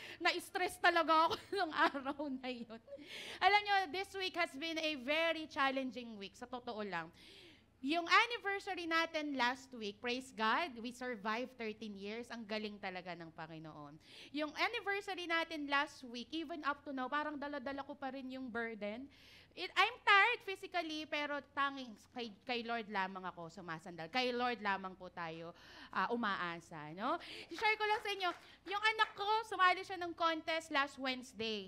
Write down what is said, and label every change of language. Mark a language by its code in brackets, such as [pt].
[tl] Na-stress talaga ako ng araw na yun. Alam nyo, [en] this week has been a very challenging week, [tl] sa totoo lang. Yung anniversary natin [en] last week, praise God, we survived 13 years. [tl] Ang galing talaga ng Panginoon. Yung anniversary natin [en] last week, even up to now, [tl] parang dala-dala ko pa rin yung burden. [en] I'm tired physically, [tl] pero tanging kay Lord lamang ako sumasandal. Kay Lord lamang po tayo umaasa. No? I-share ko lang sa inyo, yung anak ko, sumali siya ng contest last Wednesday.